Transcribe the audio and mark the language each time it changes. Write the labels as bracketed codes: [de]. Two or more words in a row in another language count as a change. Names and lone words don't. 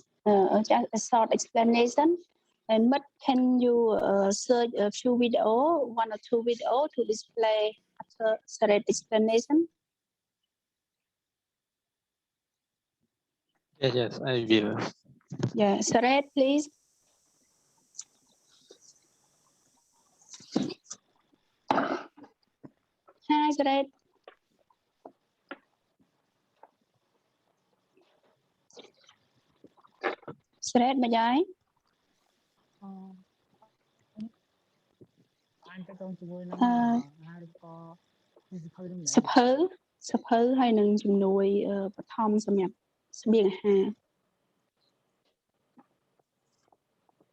[en] Just a short explanation. And but can you search a few video, 1 or 2 video to display after Saret explanation? Yes, I will. Yeah, Saret, please. Hi, Saret. [km] Saret ម្យ៉ាង សភៅហើយនឹងជំនួយបឋមសម្រាប់ស្បៀងអាហារ